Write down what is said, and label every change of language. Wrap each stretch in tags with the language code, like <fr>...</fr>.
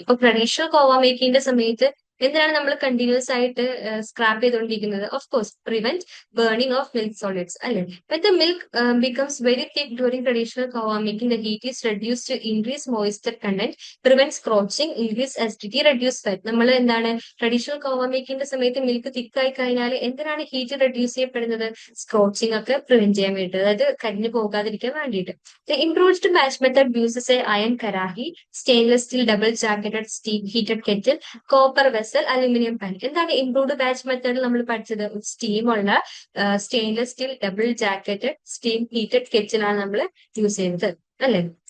<ml>ഇപ്പൊ ട്രഡീഷണൽ കോവ മേക്കിങ്ങിന്റെ സമയത്ത് എന്തിനാണ് നമ്മൾ കണ്ടിന്യൂസ് ആയിട്ട് സ്ക്രാപ്പ് ചെയ്തുകൊണ്ടിരിക്കുന്നത്?</ml> <en>Of course prevent burning of milk solids അല്ലെ. When the milk becomes very thick during traditional kava making, the heat is reduced to increase moisture content, prevent scorching, increase acidity, reduce fat.</en> <ml>നമ്മൾ എന്താണ് traditional കോവ മേക്കിങ്ങിന്റെ സമയത്ത് milk തിക്ക് ആയി കഴിഞ്ഞാൽ എന്തിനാണ് heat reduce ചെയ്യപ്പെടുന്നത്? സ്ക്രോച്ചിങ് ഒക്കെ prevent ചെയ്യാൻ വേണ്ടിയിട്ട്, അതായത് കരിഞ്ഞു പോകാതിരിക്കാൻ വേണ്ടിയിട്ട്.</ml> <en>The improved batch method uses a iron karahi, stainless steel double jacketed steam heated kettle, copper vessel, aluminium pan.</en> <ml>എന്താണ് ഇംപ്രൂവ്ഡ് ബാച്ച് മെത്തേഡിൽ നമ്മൾ പഠിച്ചത്? സ്റ്റീം ഉള്ള stainless steel double jacketed steam heated കെറ്റിലാണ് നമ്മൾ യൂസ് ചെയ്യുന്നത് അല്ലെ.</ml>